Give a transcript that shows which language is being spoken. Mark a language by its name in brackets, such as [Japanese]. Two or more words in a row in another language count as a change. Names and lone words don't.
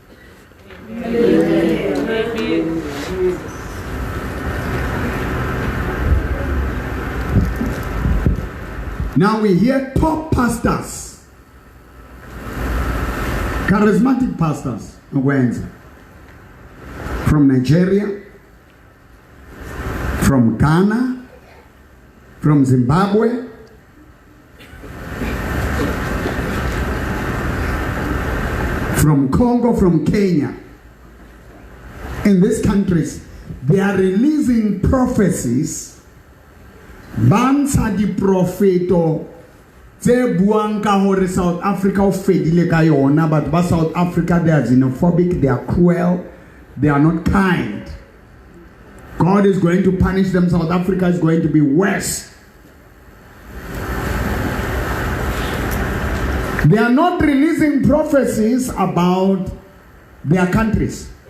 [English] Now we hear top pastors, charismatic pastors, from Nigeria, from Ghana, from Zimbabwe, from Congo, from Kenya, in these countries, they are releasing prophecies. [Southern Sotho] Bansa di profeto tse buang ka hore South Africa o fedile ka yona, but ba South Africa [English] they are xenophobic, they are cruel, they are not kind. God is going to punish them. South Africa is going to be worse. They are not releasing prophecies about their countries.